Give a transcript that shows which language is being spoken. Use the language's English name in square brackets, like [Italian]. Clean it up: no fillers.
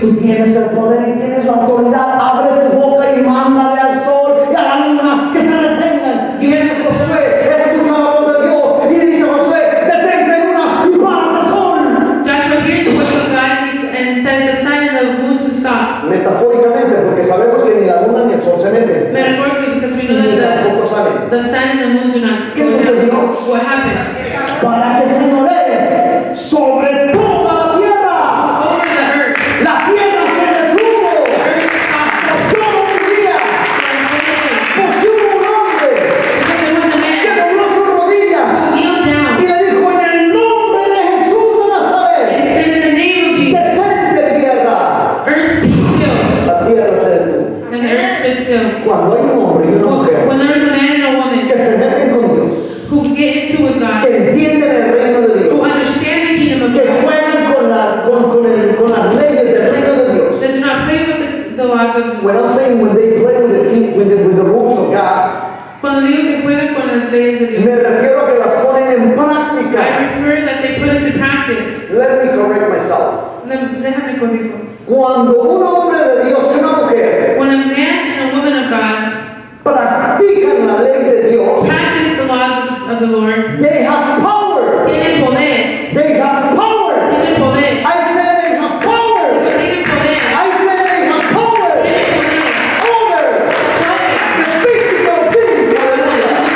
[Spanish] Tú tienes el poder y tienes la autoridad. Abre tu boca y mándale al sol y a la luna que se detengan. Viene Josué, escucha la voz de Dios y dice Josué, detente luna y párate sol. [English] Joshua hears the voice of God and says the sign of the moon to stop. [Spanish] Metafóricamente, porque sabemos que ni la luna ni el sol se meten. [English] Metaphorically, because we know [Spanish] Ni [English] that [Spanish] tampoco salen. [English] the sun and the moon do not. [Spanish] ¿Qué sucedió? [English] What happened? [Spanish] Para que señoree sobre toda la tierra. [English] Over the earth. [Spanish] La tierra se detuvo. [English] The earth stopped. [Spanish] Todo un día. Porque hubo un hombre [English] Because there was a [Spanish] que [English] man [Spanish] dobló sus rodillas [English] kneeled [Spanish] y [English] down [Spanish] le dijo en el nombre de Jesús de [English] and [Spanish] Nazaret, [English] said in the name of Jesus, [Spanish] detente tierra. [English] earth stood still. [Spanish] La tierra se detuvo. [English] And the earth stood still. [Spanish] Cuando hay un hombre y una mujer [English] When there is a man and a woman [Spanish] que se meten con Dios, [English] who get into with God, [Spanish] que entienden el reino de [English] who [Spanish] Dios, [English] understand the kingdom of [Spanish] que [English] God, [Spanish] juegan con las leyes del reino de Dios. [English] that do not play with the laws of When I'm saying when they play with the rules of God, [Spanish] Cuando digo que juegan con las leyes de Dios, me refiero a que las ponen en [English] I [Spanish] práctica. [English] refer that they put into practice. Let me correct myself. [Spanish] Déjame corrijo. Cuando un hombre de Dios y una mujer [English] When a man and a woman of God [Spanish] practican la ley de Dios, [English] practice the laws of the Lord, they have power. [Spanish] tienen poder. [English] They have power. [Spanish] Tienen poder. [English] I said they have power. [Spanish] Tienen poder. [English] I said they have power [Spanish] Tienen poder. [English] over the physical things. Hallelujah.